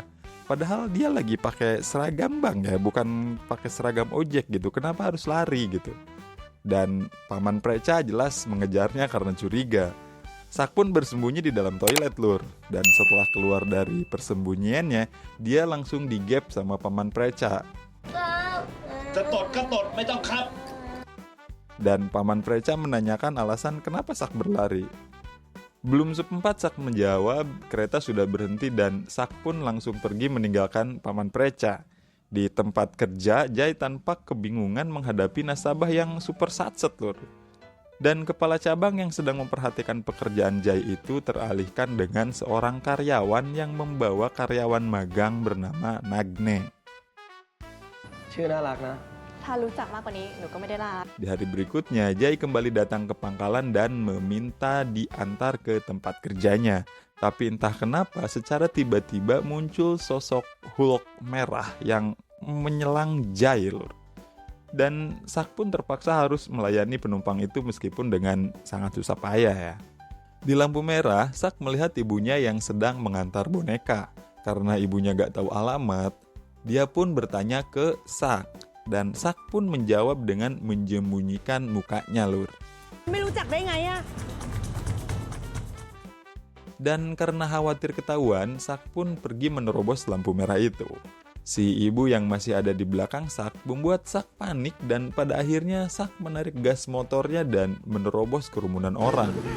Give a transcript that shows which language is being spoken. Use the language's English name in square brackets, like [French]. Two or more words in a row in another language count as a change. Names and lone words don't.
[Indonesian] Padahal dia lagi pakai seragam bank ya, bukan pakai seragam ojek gitu. Kenapa harus lari gitu? Dan Paman Preca jelas mengejarnya karena curiga. Sak pun bersembunyi di dalam toilet, lur. Dan setelah keluar dari persembunyiannya, dia langsung digep sama Paman Preca. [Thai] จะตดก็ตดไม่ต้องครับ [Indonesian] Dan Paman Preca menanyakan alasan kenapa Sak berlari. Belum sempat Sak menjawab, kereta sudah berhenti dan Sak pun langsung pergi meninggalkan Paman Preca. Di tempat kerja, Jai tanpa kebingungan menghadapi nasabah yang super satset, lur. Dan kepala cabang yang sedang memperhatikan pekerjaan Jai itu teralihkan dengan seorang karyawan yang membawa karyawan magang bernama Nagne. [Thai] ชื่อน่ารักนะ ถ้ารู้จักมากกว่านี้หนูก็ไม่ได้ลา [Indonesian] Di hari berikutnya, Jai kembali datang ke pangkalan dan meminta diantar ke tempat kerjanya. Tapi entah kenapa secara tiba-tiba muncul sosok Hulk merah yang menyelang Jai, lur. Dan Sak pun terpaksa harus melayani penumpang itu meskipun dengan sangat susah payah ya. Di lampu merah, Sak melihat ibunya yang sedang mengantar boneka. Karena ibunya gak tahu alamat, dia pun bertanya ke Sak. Dan Sak pun menjawab dengan menjemunyikan mukanya, Lur. [Thai] ไม่รู้จักได้ไงอะ [Indonesian] Dan karena khawatir ketahuan, Sak pun pergi menerobos lampu merah itu. Si ibu yang masih ada di belakang Sak membuat Sak panik dan pada akhirnya Sak menarik gas motornya dan menerobos kerumunan orang.